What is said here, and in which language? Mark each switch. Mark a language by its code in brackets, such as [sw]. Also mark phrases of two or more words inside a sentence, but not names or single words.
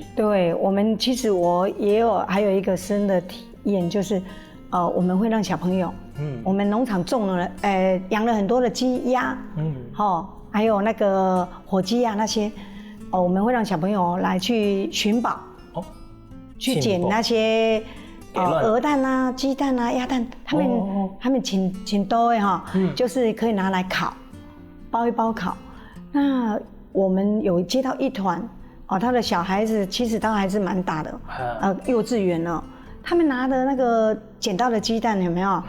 [zh] 對，我們其實我也有還有一個新的體驗，就是我們會讓小朋友。我們農場種了，養了很多的雞鴨，還有那個火雞啊那些，我們會讓小朋友來去尋寶，去撿那些鵝蛋啊、雞蛋啊、鴨蛋，他們挺多的就是可以拿來烤，包一包烤。那我們有接到一團，他的小孩子其實都還是蠻大的，幼稚園了，他們拿的那個撿到的雞蛋有沒有？